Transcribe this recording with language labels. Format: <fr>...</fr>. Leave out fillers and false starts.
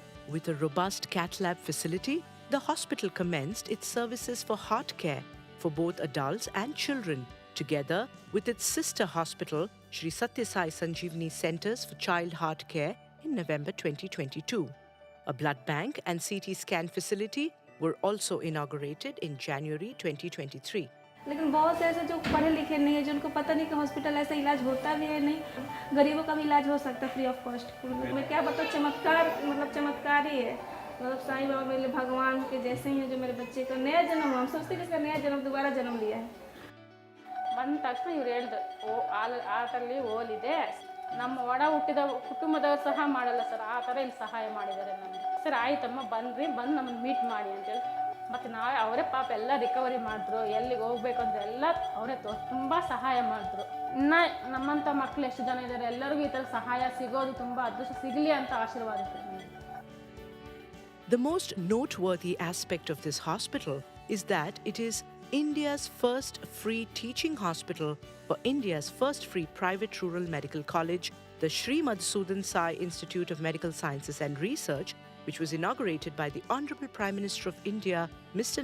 <en>With a robust cath lab facility, the hospital commenced its services for heart care for both adults and children, together with its sister hospital, Sri Sathya Sai Sanjeevani Centers for Child Heart Care, in November 2022. A blood bank and CT scan facility were also inaugurated in January 2023.</en> <hi>लेकिन बहुत से ऐसे जो पढ़े लिखे नहीं है, जिनको पता नहीं कि हॉस्पिटल ऐसा इलाज होता भी है, नहीं गरीबों का भी इलाज हो सकता है फ्री ऑफ कॉस्ट। मैं क्या बताऊँ, चमत्कार मतलब चमत्कार ही है। मतलब साईं बाबा मेरे भगवान के जैसे ही हैं, जो मेरे बच्चे का नया जन्म, हम सोचते हैं कि इसका नया जन्म दोबारा जन्म लिया है।</hi> <kn>ಬಂದ ತಕ್ಷಣ ಇವ್ರು ಹೇಳಿದ್ರು, ಆತಲ್ಲಿ ಓಲಿದೆ, ನಮ್ಮ ಒಡ ಹುಟ್ಟಿದ ಕುಟುಂಬದವ್ರು ಸಹ ಮಾಡಲ್ಲ ಸರ್, ಆ ಥರ ಇಲ್ಲಿ ಸಹಾಯ ಮಾಡಿದ್ದಾರೆ ನಮಗೆ. ಸರ್ ಆಯ್ತಮ್ಮ ಬನ್ನಿರಿ, ಬಂದು ನಮ್ಮನ್ನು ಮೀಟ್ ಮಾಡಿ ಅಂತೇಳಿ. ಮತ್ತು ನಾವೇ ಅವರೇ ಪಾಪ ಎಲ್ಲ ರಿಕವರಿ ಮಾಡಿದ್ರು, ಎಲ್ಲಿಗೆ ಹೋಗ್ಬೇಕು ಅಂತ ಎಲ್ಲ ಅವರೇ ತುಂಬ ಸಹಾಯ ಮಾಡಿದ್ರು. ಇನ್ನು ನಮ್ಮಂಥ ಮಕ್ಕಳು ಎಷ್ಟು ಜನ ಇದ್ದಾರೆ, ಎಲ್ಲರಿಗೂ ಈ ಥರ ಸಹಾಯ ಸಿಗೋದು ತುಂಬ ಅದೃಷ್ಟ ಸಿಗಲಿ ಅಂತ ಆಶೀರ್ವಾದ.</kn> <en>The most noteworthy aspect of this hospital is that it is India's first free teaching hospital for India's first free private rural medical college, the Sri Madhusudan Sai Institute of Medical Sciences and Research, which was inaugurated by the Honorable Prime Minister of India, Mr.</en>